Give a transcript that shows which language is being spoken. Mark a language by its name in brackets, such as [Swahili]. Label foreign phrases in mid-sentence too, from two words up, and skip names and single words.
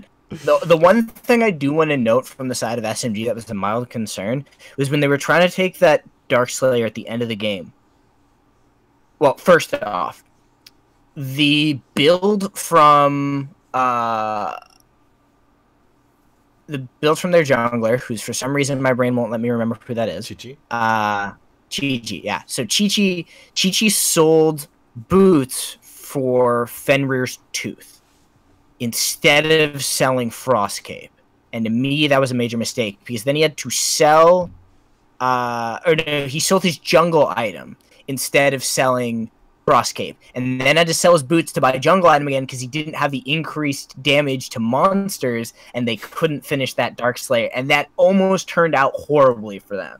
[English] The one thing I do want to note from the side of SMG that was a mild concern was when they were trying to take that Dark Slayer at the end of the game. Well, first off, the build from their jungler, who's for some reason my brain won't let me remember who that is. Chi-Chi? Chi-Chi, yeah. So Chi-Chi sold boots for Fenrir's Tooth instead of selling Frost Cape. And to me, that was a major mistake, because then he had to sell he sold his jungle item instead of selling Frost Cape, and then had to sell his boots to buy a jungle item again because he didn't have the increased damage to monsters, and they couldn't finish that Dark Slayer, and that almost turned out horribly for them.